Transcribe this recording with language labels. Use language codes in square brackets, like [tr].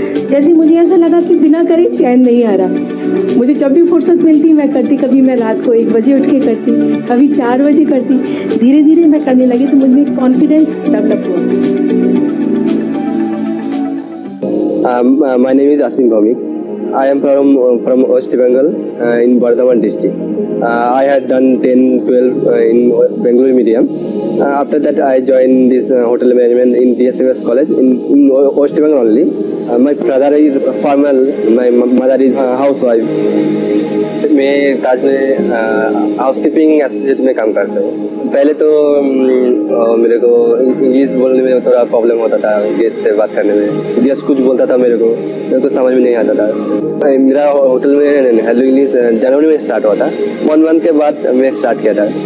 [hi] जैसे मुझे ऐसा लगा कि बिना करे चैन नहीं आ रहा। मुझे जब भी फुर्सत मिलती मैं करती, कभी मैं रात को 1 बजे उठ के करती, कभी 4 बजे करती। धीरे धीरे मैं करने लगी तो मुझमें कॉन्फिडेंस डेवलप हुआ। [en] My name is Asim Bhamik. I am from West Bengal in Bardhaman district. I had done 10-12 in Bengali medium. After that, I joined this hotel management in DSMS college in West Bengal only. My brother is a farmer. My mother is a housewife. [hi] मैं ताज में housekeeping associate में काम करता हूँ। पहले तो मेरे को इंग्लिश बोलने में थोड़ा प्रॉब्लम होता था, गेस्ट से बात करने में। गेस्ट कुछ बोलता था मेरे को समझ में नहीं आता था। मेरा होटल में हेलो इंग्लिश जनवरी में स्टार्ट हुआ था। 1 मंथ के बाद मैं स्टार्ट किया था।